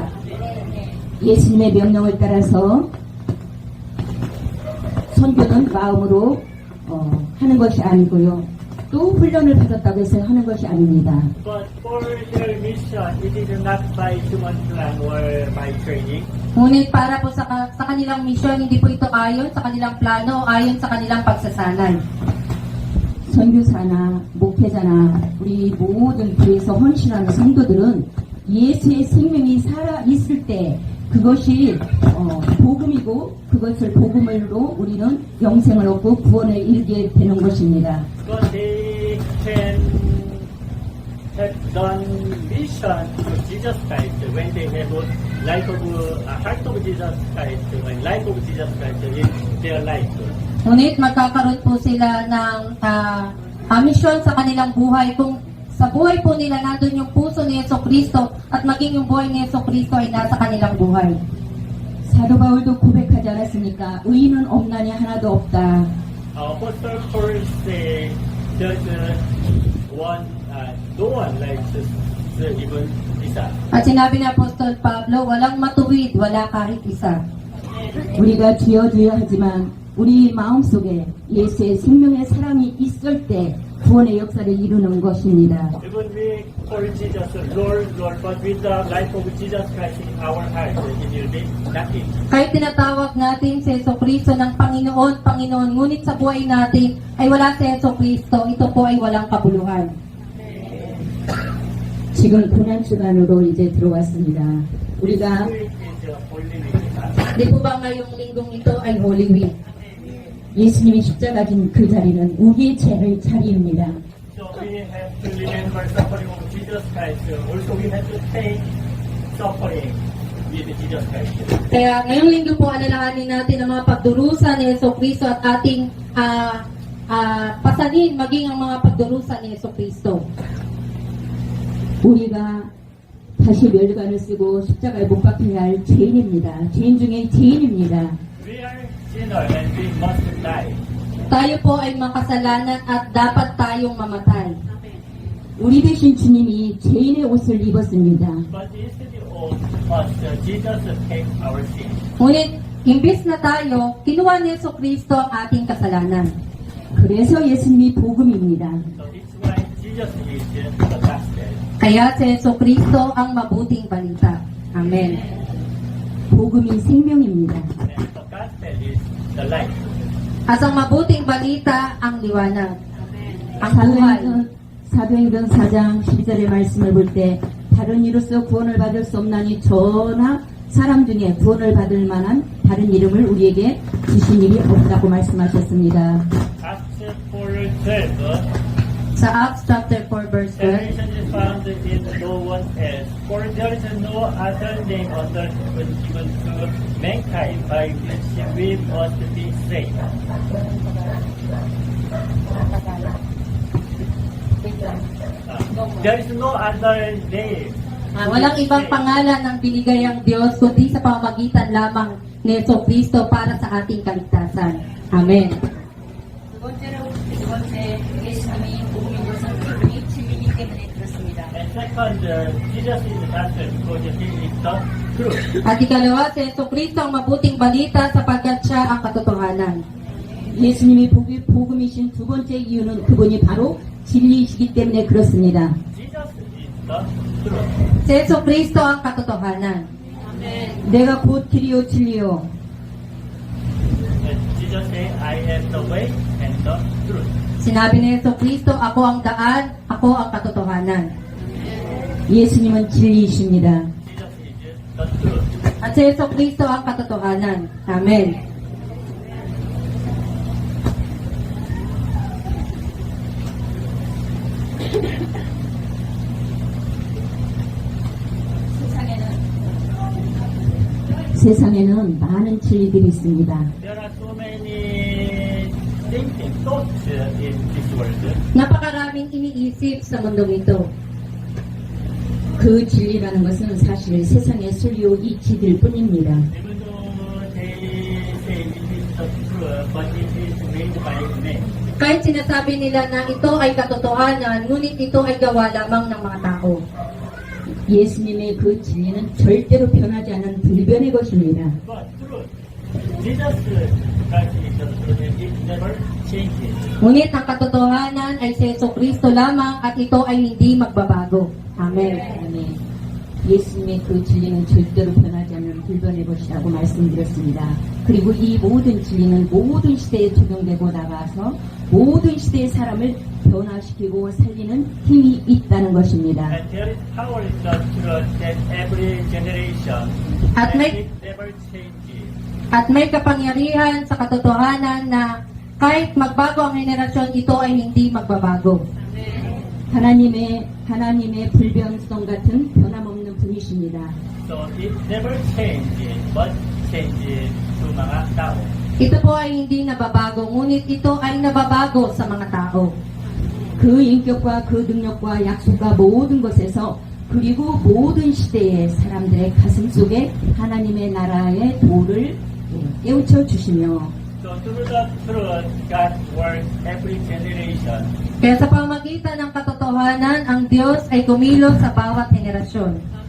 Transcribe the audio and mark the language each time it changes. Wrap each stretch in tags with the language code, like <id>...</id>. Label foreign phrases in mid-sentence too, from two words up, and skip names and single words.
<ko>예수님의 명령을 따라서 선교는 마음으로 하는 것이 아니고요. 또 훈련을 받았다고 해서 하는 것이 아닙니다.</ko> <en>But for their mission, it is not by human plan or by training.</en> <tl>Ngunit para po sa kanilang misyon, hindi po ito ayon sa kanilang plano o ayon sa kanilang pagsasanay.</tl> <ko>선교사나 목회자나 우리 모든 교회에서 헌신하는 성도들은 예수의 생명이 살아 있을 때 그것이 복음이고 그것을 복음으로 우리는 영생을 얻고 구원을 이루게 되는 것입니다.</ko> <en>But they can have done mission to Jesus Christ when they have life of heart of Jesus Christ, when life of Jesus Christ in their life.</en> <tl>Ngunit magkakaroon po sila ng misyon sa kanilang buhay kung sa buhay po nila nandun yung puso ni Yeso Kristo at maging yung buhay ni Yeso Kristo ay nasa kanilang buhay.</tl> <ko>사도 바울도 고백하지 않았습니까? 의인은 없나니 하나도 없다.</ko> <en>Apostle Paul say that no one likes even Isa.</en> <tl>At sinabi ni Apostol Pablo, walang matuwid, wala kahit isa.</tl> <ko>우리가 주여 주여 하지만 우리 마음속에 예수의 생명의 사랑이 있을 때 구원의 역사를 이루는 것입니다.</ko> <en>Even we call Jesus Lord, Lord, but with the life of Jesus Christ in our heart, it will be nothing.</en> <tl>Kahit tinatawag natin si Yeso Kristo ng Panginoon, Panginoon, ngunit sa buhay natin ay wala si Yeso Kristo, ito po ay walang kabuluhan.</tl> <ko>지금 고난 주간으로 이제 들어왔습니다. 우리가</ko> <en>It is holy week.</en> <tl>Di po ba ngayong linggong ito ay</tl> <en>Holy Week?</en> <ko>예수님이 십자가 진 그 자리는 우리의 죄의 자리입니다.</ko> <en>So we have to remember suffering of Jesus Christ. Also we have to take suffering with Jesus Christ.</en> <tl>Kaya ngayong linggo po alalahanin natin ang mga pagdurusa ni Yeso Kristo at ating pasanin maging ang mga pagdurusa ni Yeso Kristo.</tl> <ko>우리가 다시 멸관을 쓰고 십자가에 못 박혀야 할 죄인입니다. 죄인 중에 죄인입니다.</ko> <en>We are sinners and we must die.</en> <tl>Tayo po ay makasalanan at dapat tayong mamatay.</tl> <ko>우리 대신 주님이 죄인의 옷을 입었습니다.</ko> <en>But instead of us, Jesus take our sin.</en> <tl>Ngunit, imbis na tayo, kinuha ni Yeso Kristo ang ating kasalanan.</tl> <ko>그래서 예수님이 복음입니다.</ko> <en>So it's why Jesus is the gospel.</en> <tl>Kaya si Yeso Kristo ang mabuting balita. Amen.</tl> <ko>복음이 생명입니다.</ko> <en>And the gospel is the light.</en> <tl>At ang mabuting balita ang liwanag. Ang buhay.</tl> <ko>사도행전 4장 12절의 말씀을 볼 때 다른 이로서 구원을 받을 수 없나니 저나 사람 중에 구원을 받을 만한 다른 이름을 우리에게 주신 일이 없다고 말씀하셨습니다.</ko> <en>Acts 4:12.</en> <tl>Sa Acts chapter 4 verse 12,</tl> <en>Salvation is found in no one else, for there is no other name under heaven given to mankind by which we must be saved. There is no other name.</en> <tl>walang ibang pangalan ang binigay ang Diyos kundi sa pamamagitan lamang ni Yeso Kristo para sa ating kaligtasan. Amen.</tl> <ko>두 번째, 예수님이 복음인 것은 그분이 진리이기 때문에 그렇습니다.</ko> <en>And second, Jesus is the gospel because he is the truth.</en> <tl>At ikalawa, si Yeso Kristo ang mabuting balita sapagkat siya ang katotohanan.</tl> <ko>예수님이 복음이신 두 번째 이유는 그분이 바로 진리이시기 때문에 그렇습니다.</ko> <en>Jesus is the truth.</en> <tl>Si Yeso Kristo ang katotohanan.</tl> <ko>내가 곧 길이요 진리요</ko> <en>And Jesus said, I am the way and the truth.</en> <tl>Sinabi ni Yeso Kristo, ako ang daan, ako ang katotohanan.</tl> <ko>예수님은 진리이십니다.</ko> <en>Jesus is the truth.</en> <tl>At si Yeso Kristo ang katotohanan. Amen.</tl> <ko>세상에는 많은 진리들이 있습니다.</ko> <en>There are so many thinking thoughts in this world.</en> <tl>Napakaraming iniisip sa mundong ito.</tl> <ko>그 진리라는 것은 사실 세상의 순리요 이치들 뿐입니다.</ko> <en>Even though they say it is the truth, but it is made by men.</en> <tl>Kahit sinasabi nila na ito ay katotohanan, ngunit ito ay gawa lamang ng mga tao.</tl> <ko>예수님의 그 진리는 절대로 변하지 않은 불변의 것입니다.</ko> <en>But truth, Jesus Christ is the truth and it never changes.</en> <tl>Ngunit ang katotohanan ay si Yeso Kristo lamang at ito ay hindi magbabago. Amen.</tl> <ko>아멘. 예수님의 그 진리는 절대로 변하지 않는 불변의 것이라고 말씀드렸습니다. 그리고 이 모든 진리는 모든 시대에 적용되고 나가서 모든 시대의 사람을 변화시키고 살리는 힘이 있다는 것입니다.</ko> <en>And there is power in the truth that every generation</en> <tl>At</tl> <en>and</en> <tl>may-</tl> <en>it never changes.</en> <tl>At may kapangyarihan sa katotohanan na kahit magbago ang henerasyon, ito ay hindi magbabago.</tl> <ko>하나님의 불변성 같은 변함없는 분이십니다.</ko> <en>So it never changes, but changes to</en> <tl>mga tao. Ito po ay hindi nababago, ngunit ito ay nababago sa mga tao.</tl> <ko>그 인격과 그 능력과 약속과 모든 것에서 그리고 모든 시대의 사람들의 가슴 속에 하나님의 나라의 도를 깨우쳐 주시며</ko> <en>So through the truth, God works every generation.</en> <tl>Kaya sa pamagitan ng katotohanan, ang Diyos ay kumilos sa bawat henerasyon.</tl>